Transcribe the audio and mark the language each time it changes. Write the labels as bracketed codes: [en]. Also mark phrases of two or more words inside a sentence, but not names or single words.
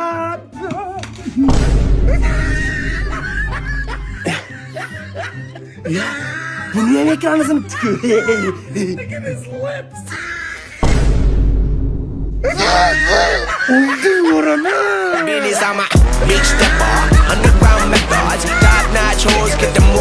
[uz] Ya, buni ham ekrani sinibdi-ku. Oldu o'rama. [en] Billy's on my big stepper, underground methods, top notch hoes, get them